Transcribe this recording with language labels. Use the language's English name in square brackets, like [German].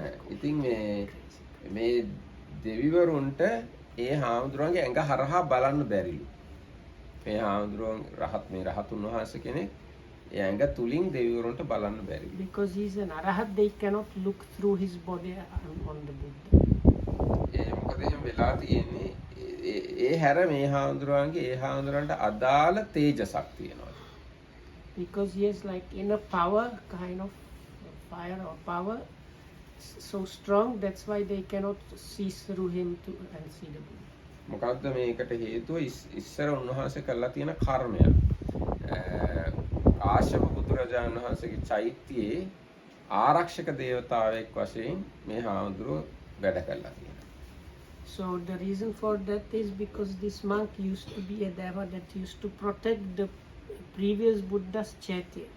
[Sinhala] ඉතින් මේ දෙවිවරුන්ට ඒ හාමුදුරන්ගේ ඇඟ හරහා බලන්න බැරිලු. මේ හාමුදුරුවන් රහතුන් වහන්සේ කෙනෙක් ඒ ඇඟ තුලින් දෙවිවරුන්ට බලන්න බැරිලු. [English] Because he is an arahat, they cannot look through his body on the Buddha. [Sinhala] මොකද එහෙම වෙලා තියෙන්නේ ඒ හැර මේ හාමුදුරුවන්ගේ ඒ හාමුදුරන්ට අදාළ තේජසක් තියෙනවා. [English] Because he has like inner power, kind of fire or power, so strong, that's why they cannot see through him to and see the Buddha. [Sinhala] මොකද්ද මේකට හේතුව? ඉස්සර උන්වහන්සේ කළා තියෙන කර්මය. ආශ්‍රම බුදුරජාණන් වහන්සේගේ චෛත්‍යයේ ආරක්ෂක දේවතාවෙක් වශයෙන් මේ හාමුදුරුව වැඩ කළා තියෙනවා. [English] So the reason for that is because this monk used to be a deva that used to protect the previous Buddha's chaitya.